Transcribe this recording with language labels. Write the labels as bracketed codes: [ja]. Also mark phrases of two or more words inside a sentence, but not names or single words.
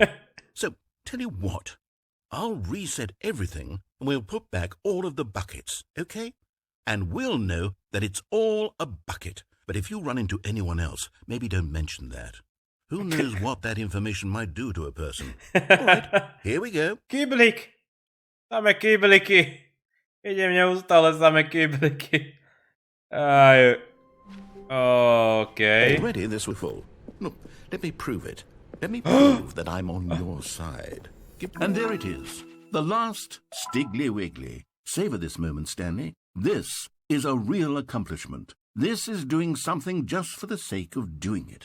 [en] So, tell you what, I'll reset everything and we'll put back all of the buckets, okay? and we'll know that it's all a bucket. But if you run into anyone else, maybe don't mention that. Who knows what that information might do to a person. All right, here we go. [sk] Kýblik. Samé kýbliky. Idem neustále samé kýbliky. Aj. [en] Okay. Already this was full. Look, let me prove it. Let me prove that I'm on your side. And there it is. The last Stiggly Wiggly. Savor this moment, Stanley. This is a real accomplishment. This is doing something just for the sake of doing it.